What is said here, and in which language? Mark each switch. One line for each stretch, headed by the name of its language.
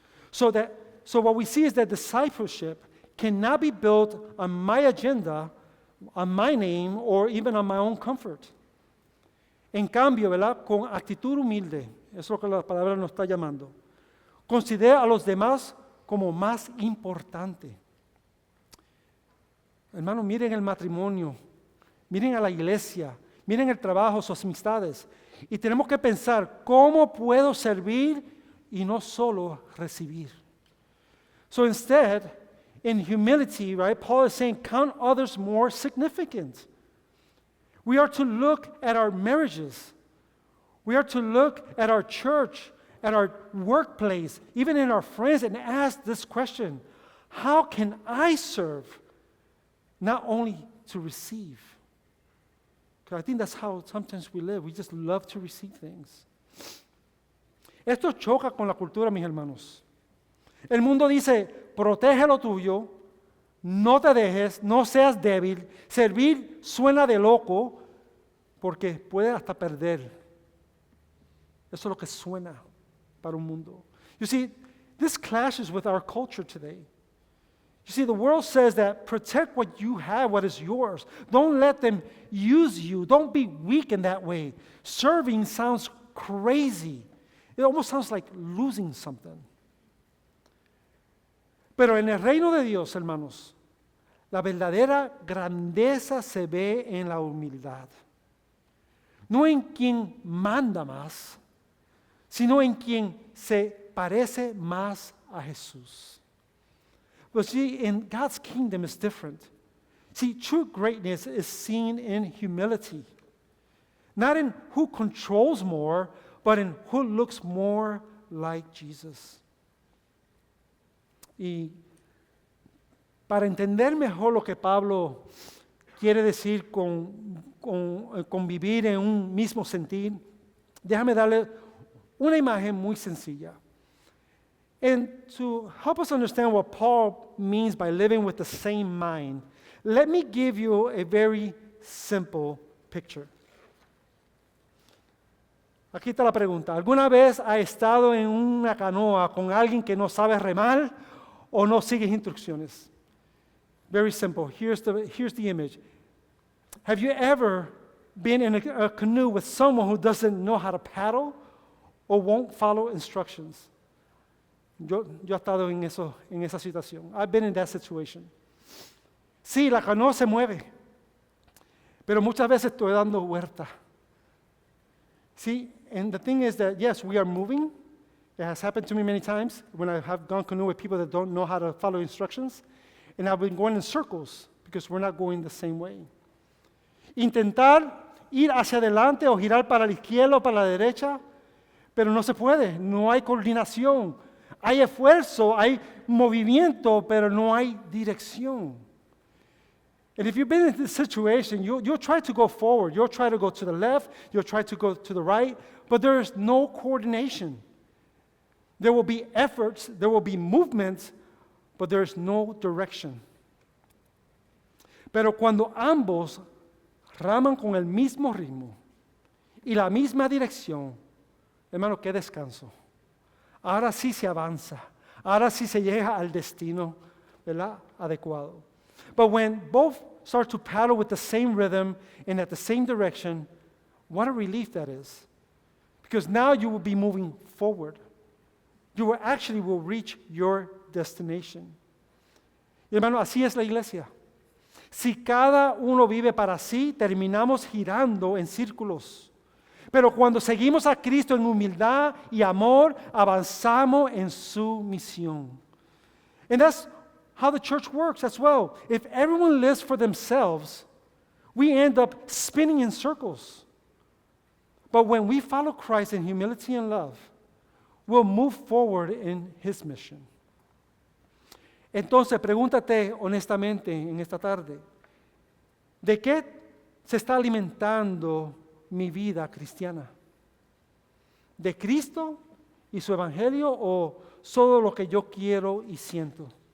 English: So what we see is that discipleship cannot be built on my agenda, on my name, or even on my own comfort.
Spanish: En cambio, ¿verdad? Con actitud humilde, eso es lo que la palabra nos está llamando. Considera a los demás como más importante. Hermanos, miren el matrimonio, miren a la iglesia, miren el trabajo, sus amistades. Y tenemos que pensar, ¿cómo puedo servir y no solo recibir?
English: So instead, in humility, right, Paul is saying, count others more significant. We are to look at our marriages. We are to look at our church, at our workplace, even in our friends, and ask this question, how can I serve, not only to receive? Because I think that's how sometimes we live. We just love to receive things.
Spanish: Esto choca con la cultura, mis hermanos. El mundo dice, protege lo tuyo, no te dejes, no seas débil. Servir suena de loco porque puede hasta perder. Eso es lo que suena para un mundo.
English: You see, this clashes with our culture today. You see, the world says that protect what you have, what is yours. Don't let them use you. Don't be weak in that way. Serving sounds crazy. It almost sounds like losing something.
Spanish: Pero en el reino de Dios, hermanos, la verdadera grandeza se ve en la humildad. No en quien manda más, sino en quien se parece más a Jesús.
English: But see, in God's kingdom is different. See, true greatness is seen in humility. Not in who controls more, but in who looks more like Jesus.
Spanish: Y para entender mejor lo que Pablo quiere decir con vivir en un mismo sentir, déjame darle una imagen muy sencilla.
English: And to help us understand what Paul means by living with the same mind, let me give you a very simple picture.
Spanish: Aquí está la pregunta. ¿Alguna vez ha estado en una canoa con alguien que no sabe remar o no sigue instrucciones?
English: Very simple. Here's the image. Have you ever been in a canoe with someone who doesn't know how to paddle or won't follow instructions?
Spanish: Yo he estado en esa situación.
English: I've been in that situation.
Spanish: Sí, la canoa se mueve, pero muchas veces estoy dando vuelta.
English: See, and the thing is that, yes, we are moving. It has happened to me many times when I have gone canoe with people that don't know how to follow instructions. And I've been going in circles because we're not going the same way.
Spanish: Intentar ir hacia adelante o girar para la izquierda o para la derecha, pero no se puede, no hay coordinación. Hay esfuerzo, hay movimiento, pero no hay dirección.
English: And if you've been in this situation, you'll try to go forward, you'll try to go to the left, you'll try to go to the right, but there is no coordination. There will be efforts, there will be movements, but there is no direction.
Spanish: Pero cuando ambos raman con el mismo ritmo y la misma dirección, hermano, qué descanso. Ahora sí se avanza, ahora sí se llega al destino, ¿verdad? Adecuado.
English: But when both start to paddle with the same rhythm and at the same direction, what a relief that is. Because now you will be moving forward. You will reach your destination.
Spanish: Y hermano, así es la iglesia. Si cada uno vive para sí, terminamos girando en círculos. Pero cuando seguimos a Cristo en humildad y amor, avanzamos en su misión.
English: And that's how the church works as well. If everyone lives for themselves, we end up spinning in circles. But when we follow Christ in humility and love, we'll move forward in His mission.
Spanish: Entonces, pregúntate honestamente en esta tarde, ¿de qué se está alimentando mi vida cristiana? ¿De Cristo y su evangelio o solo lo que yo quiero y siento?